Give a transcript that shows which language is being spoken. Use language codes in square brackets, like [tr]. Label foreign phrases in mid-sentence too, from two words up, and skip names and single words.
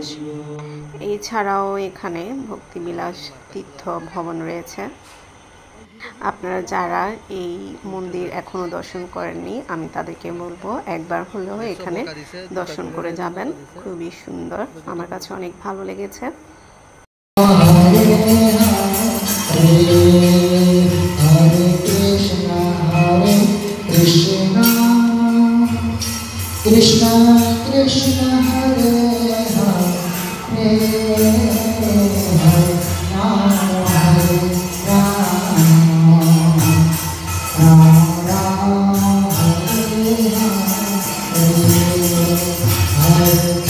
[bn] এছাড়াও এখানে ভক্তিবিলাস তীর্থ ভবন রয়েছে। আপনারা যারা এই মন্দির এখনো দর্শন করেননি, আমি তাদেরকে বলবো একবার হলেও এখানে দর্শন করে যাবেন। খুবই সুন্দর, আমার কাছে অনেক ভালো লেগেছে। [sa] कृष्ण कृष्ण हरे हरे हरे राम हरे राम राम राम हरे हरे हरे